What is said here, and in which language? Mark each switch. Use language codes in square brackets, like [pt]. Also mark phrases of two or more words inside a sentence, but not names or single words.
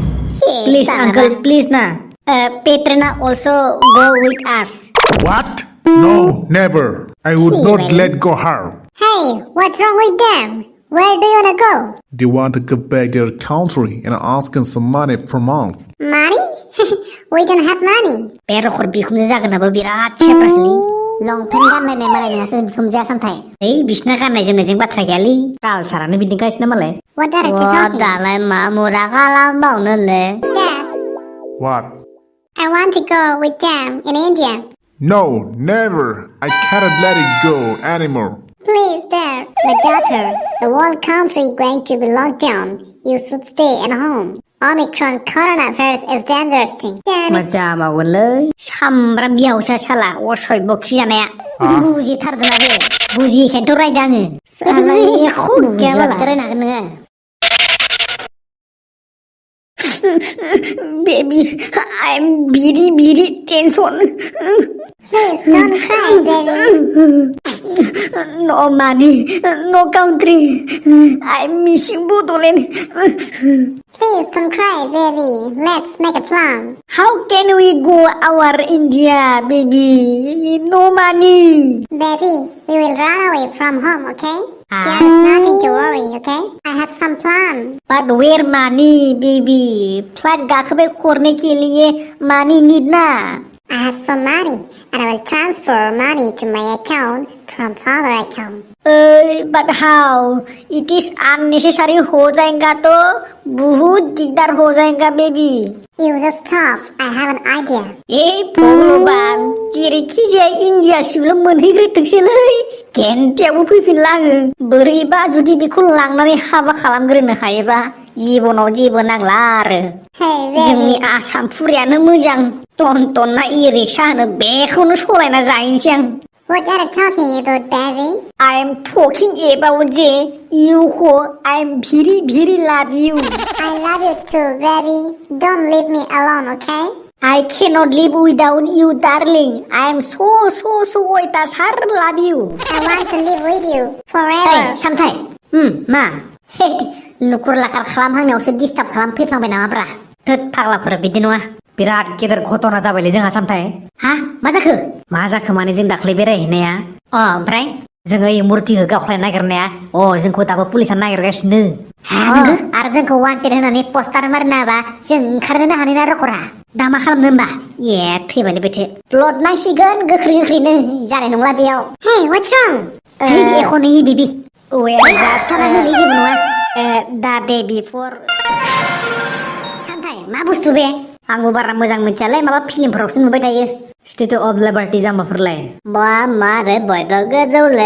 [en] Please, uncle, please na. Petrina also go with us. What? No, never. I would not let go her. Hey, what's wrong with them? Where do you wanna go? They want to go back to their country and asking some money from us. Money? We don't have money. [brx] Pero खर बिखुमजो जागोनाबो बिराद सेप्रासलै लंपेन्ट गानलायनाय मालाय नोंहासो बिखुमजोआ सामथाय ओइ बिसिना गाननाय जोमनायजों बाथ्रा गैयालै कालसारानो बिदिनोखायसो मालाय दालाय मा मुरा खालामबावनोलै [en] What? I want to go with them in India. No, never. I cannot let it go anymore. Please, Dad, my daughter, the whole country going to be locked down. You should stay at home. Omicron coronavirus is dangerous thing. [brx] Maja मावगोनलै सामब्राम बिहावसा साला असय्य खिजानाया बुजिथारदोंना बे बुजियैखायनोथ' रायदों आङो साला एख' बुजियाबालाय रायनो हागोन नोङो [en] baby I'm very tension Please don't cry, baby. no money no country I'm missing Bodoland Please don't cry, baby. Let's make a plan. how can we go our India baby no money Baby, we will run away from home, okay? Ah. There's nothing to worry, okay? I have some plan. but where money baby [brx] फ्लाइट गाखोबे [hi] करने के लिए [en] money need ना I have some money, and I will transfer money to my account from father account. but how it is unnecessary [hi] हो जाएगा तो बहुत दिकदार हो जाएगा baby [en] You just stop. I have an idea. [brx] भगवान जेरैखि जाया इन्डियासिमल' मोनहैग्रोथोंसैलै केन्टियावबो फैफिनला आङो बोरैबा जुदि बेखौ लांनानै हाबा खालामग्रोनो हायोबा जिबनाव जेबो नांला आरो [en] Hey, [brx] जोंनि [en] baby. [brx] आसाम फुरियानो मोजां टन ना इ रिक्सा होनो बेखौनो सलायना जाहैनोसै आं [en] What are you talking about, baby? I am talking about जे you I am very love you I love you too, baby. Don't leave me alone, okay? I cannot live without you darling I am so अयथासार love you I want to live with you ओइ forever. [brx] सामथाय मा लुकुर लाखार खालामहांनायावसो डिस्टार्ब खालामफैफ्लांबाय नामाब्रा थोद फाग्लाफोर बिदि नङा बिराद गेदेर घटना जाबायलै जोंहा सामथाय हा मा जाखो माने जों दाख्लै बेरायहैनाया ओमफ्राय जोङो ओइ मुर्तिखौ गावख्लायनो नागिरनाया जोंखौ दाबो पुलिसा नागिरगासिनो नंगौ आरो जोंखौ वान्टेड होनानै पस्टार मारिना होबा जों ओंखारनोनो हानाय ना रखरा दा मा खालामनो होमबा थैबायलै बेथो प्लट नांसिगोन गोख्रैनो जानाय नंला बेयाव [en] Hey, what's wrong? [brx] एख' नोयि बेबि साना होलै जेबो नङा दा दे बिफोर सामथाय मा बुस्थु बे आंबो बारा मोजां मिथियालै माबा फिल्मफोरावसो नुबाय थायो स्टेचु अफ लिबार्टी जाम्बाफोरलाय मा रे बयद' गोजौले